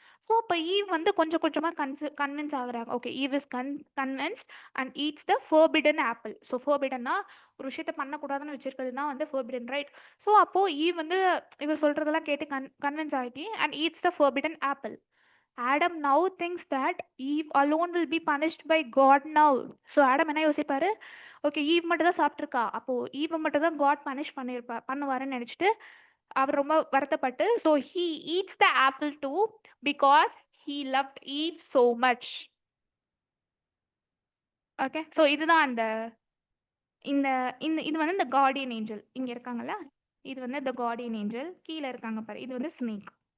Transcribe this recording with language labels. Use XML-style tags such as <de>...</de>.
<ta>So அப்போ eve வந்து கொஞ்சம் கொஞ்சமாக கன்வின்ஸ் ஆகுறாங்க. Okay,</ta> <en>Eve is convinced and eats the forbidden apple.</en> <ta>So ஃபோர்பிடன்னா ஒரு விஷயத்த பண்ணக்கூடாதுன்னு வச்சிருக்கிறது தான் வந்து ஃபோர்பிடன், ரைட்? ஸோ அப்போது ஈவ் வந்து இவர் சொல்கிறதெல்லாம் கேட்டு கன்வின்ஸ் ஆகிட்டு</ta> <en>And eats the forbidden apple. Adam now thinks that Eve alone will be punished by God now.</en> <ta>So Adam என்ன யோசிப்பாரு, ஓகே ஈவ் மட்டும் தான் சாப்பிட்ருக்கா, அப்போது ஈவை மட்டும் தான் காட் பனிஷ் பண்ணுவாருன்னு நினச்சிட்டு அவர் ரொம்ப வருத்தப்பட்டு,</ta> <en>So he eats the apple too because he loved Eve so much.</en> <ta>Okay, so இதுதான் அந்த இந்த இந்த இது வந்து இந்த கார்டியன் ஏஞ்சல் இங்கே இருக்காங்கல்ல, இது வந்து இந்த கார்டியன் ஏஞ்சல், கீழே இருக்காங்க பாரு, இது வந்து ஸ்னேக்.</ta>